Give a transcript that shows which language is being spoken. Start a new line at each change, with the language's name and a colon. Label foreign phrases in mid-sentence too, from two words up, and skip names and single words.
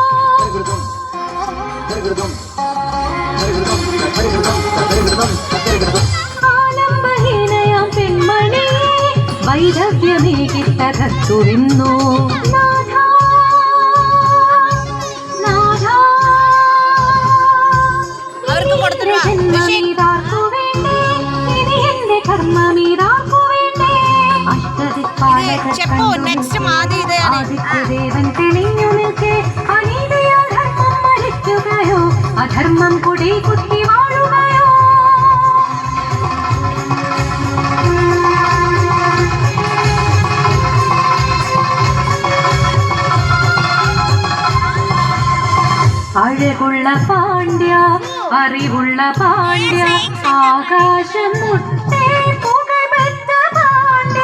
Malayalam: ആലംബഹീനയാം പെൺമണിയെ വൈദവ്യമേകി തകർത്തുവെന്നോ. അവർക്ക് കൊടുത്തിട്ട് വാ. ജന്മമീതാർക്കു വേണ്ടേ ഇനി എന്റെ കർമ്മമീതാർക്കു വേണ്ടേ.
Telugu: చెప్పు నెక్స్ట్ మాది ఇదే అని.
Malayalam: ആദിത്യദേവൻ തെളിഞ്ഞു നിൽക്കെ അനീതിയാൽ ധർമ്മം മരിക്കുകയോ അധർമ്മം കൊടി കുത്തി വാഴുകയോ. അഴകുള്ള പാണ്ഡ്യ അറിവുള്ള പാണ്ഡ്യ ആകാശം മുട്ടേ പുകഴ്പെറ്റ പാണ്ഡ്യ.